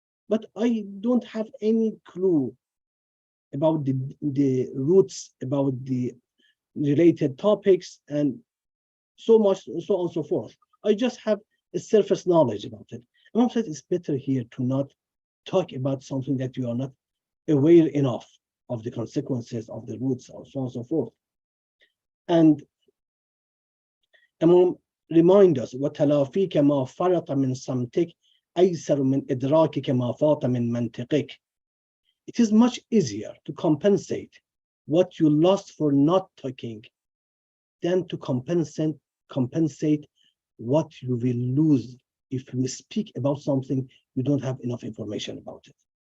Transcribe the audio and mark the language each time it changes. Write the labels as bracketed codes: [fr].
[en] But I don't have any clue about the roots, about the related topics, and so much, so on and so forth. I just have a surface knowledge about it. Imam said it's better here to not talk about something that you are not aware enough of the consequences of the roots, and so on and so forth. And Imam reminds us, [ar] وَتَلَافِيكَ مَا فَرَطَ مِنْ صَمْتِكَ أَيْسَرُ مِنْ إِدْرَاكِكَ مَا فَاطَ مِنْ مَنْطِقِكَ. [en] It is much easier to compensate what you lost for not talking than to compensate what you will lose if you speak about something you don't have enough information about it.